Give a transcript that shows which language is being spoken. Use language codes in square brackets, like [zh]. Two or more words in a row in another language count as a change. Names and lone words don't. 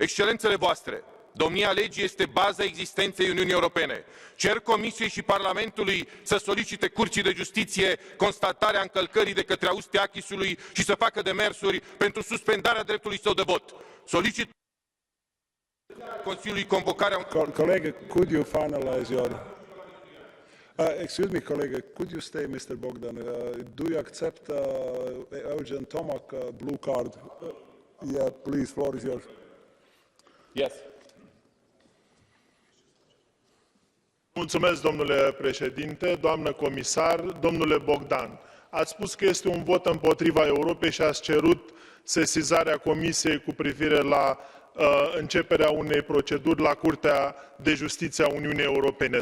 [ro] Excelențele voastre, domnia legii este baza existenței Uniunii Europene. Cer Comisiei și Parlamentului să solicite Curții de Justiție constatarea încălcării de către Austria acquis-ului și să facă demersuri pentru suspendarea dreptului său de vot. Solicit Consiliului convocarea... [en] Colleague, could you finalize your... excuse me, colleague, could you stay, Mr. Bogdan? Do you accept Eugen Tomac blue card? Yeah, please, floor is yours. Yes. [ro] Mulțumesc, domnule președinte, doamnă comisar, domnule Bogdan. Ați spus că este un vot împotriva Europei și ați cerut sesizarea Comisiei cu privire la începerea unei proceduri la Curtea de Justiție a Uniunii Europene.